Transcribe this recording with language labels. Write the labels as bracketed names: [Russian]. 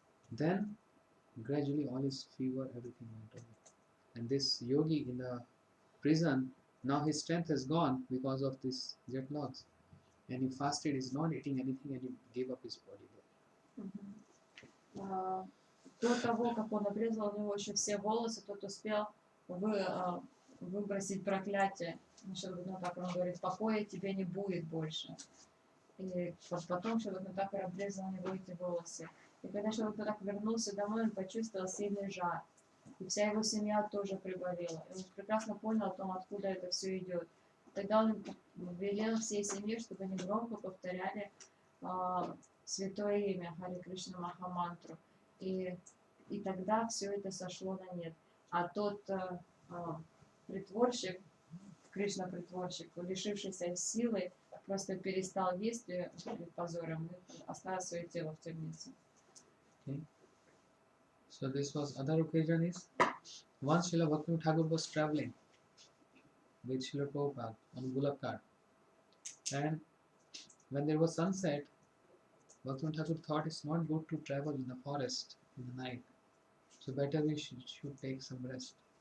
[English] Then, gradually all his fever, everything went away. And this yogi in the prison, now his strength has gone because of this jet logs. And he fasted, he's not eating anything, and he gave up his body there. [Russian] До того, как он обрезал у него еще все волосы, тот успел выбросить проклятие. Шрила Бхактивинода Тхакур, он говорит, покоя тебе не будет больше. И потом Шрила Бхактивинода Тхакур обрезал у него эти волосы. И когда Шрила Бхактивинода Тхакур вернулся домой, он почувствовал сильный жар. И вся его семья тоже приболела. И он прекрасно понял о том, откуда это все идет. Тогда он велел всей семье, чтобы они громко повторяли святое имя Харе Кришна Махамантру. И тогда все это сошло на нет. А тот притворщик, Кришна-притворщик, лишившийся силы, просто перестал есть перед позором и оставил свое тело в темнице. [English] Okay. So this was other occasion is once Srila Bhaktivinoda Thakur was traveling with Srila Prabhupada on Bullock cart, and when there was sunset, Bhaktivinoda Thakur thought it's not good to travel in the forest in the night, so better we should take some rest.